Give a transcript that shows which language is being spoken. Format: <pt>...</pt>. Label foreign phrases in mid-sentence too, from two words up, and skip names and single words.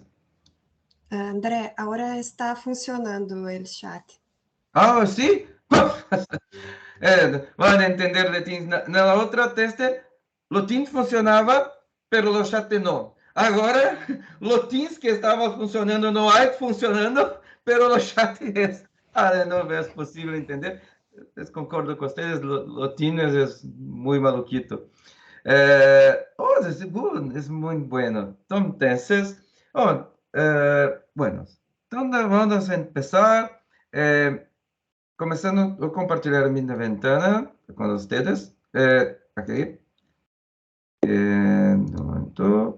<es>André, ahora está funcionando el chat. Ah, ¿sí? Van a entender de Teams. En la otra teste, lo Teams funcionaba, pero lo chat no.</es> <pt>Agora, lo Teams que estava funcionando não é funcionando,</pt> <es>pero lo chat es.</es> <pt>Não é possível entender. Concordo com vocês, lo Teams é muito maluquito.</pt> <es>Es muy bueno. Entonces, bueno, entonces vamos a empezar. Comenzando a compartir mi ventana con ustedes. Aquí. Un momento.</es>